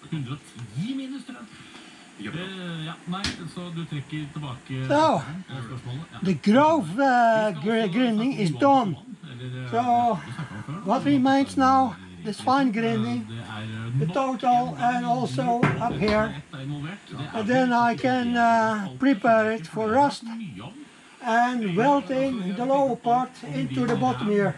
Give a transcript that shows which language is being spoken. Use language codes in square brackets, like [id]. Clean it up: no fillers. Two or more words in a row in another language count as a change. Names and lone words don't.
[no] 110 minus, tror jeg. Ja, nei, så du trekker tilbake [en] So, [no] spørsmålet. Ja. [en] the grove grinding is done. So, what remains now is fine grinding, the total and also up here. And then I can prepare it for rust and welding the lower part into the bottom here.